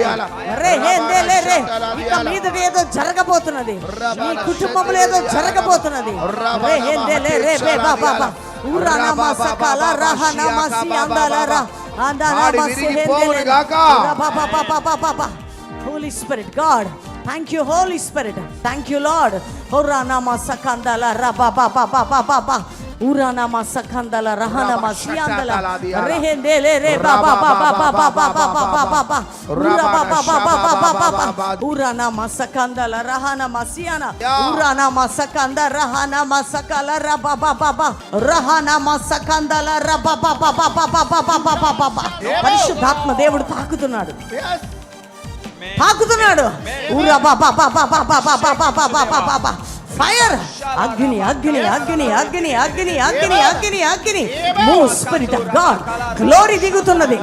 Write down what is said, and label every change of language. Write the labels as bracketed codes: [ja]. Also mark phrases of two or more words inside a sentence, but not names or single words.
[te] రెహేందేలే రే ఇక మీదట ఏదో జరగబోతున్నది. మీ కుటుంబంలో ఏదో జరగబోతున్నది. రెహేందేలే రే బాబా బాబా ఊరానా మా సకాల రహానా మా సియాందల రా అందానా మా సిహేందేలే బాబా బాబా బాబా బాబా. [en] Holy Spirit, God, thank you Holy Spirit, thank you Lord. Orana ma sakandala raba ba ba ba ba ba ba urana ma sakandala rahana ma siandala rehendele re ba ba ba ba ba ba ba ba ba ba ba ba ura ba ba ba ba ba ba ba ba urana ma sakandala rahana ma siana urana ma sakanda rahana ma sakala raba ba ba ba rahana ma sakandala raba ba ba ba ba ba ba ba ba ba ba. [te] పరిశుద్ధాత్మ దేవుడు తాకుతున్నాడు, తాకుతున్నాడు. ఊరా బాబా బాబా బాబా బాబా బాబా బాబా బాబా. ఫైర్, అగ్ని అగ్ని అగ్ని అగ్ని అగ్ని అగ్ని అగ్ని అగ్ని. [en] Move Spirit of God. [te] గ్లోరీ దిగుతున్నది.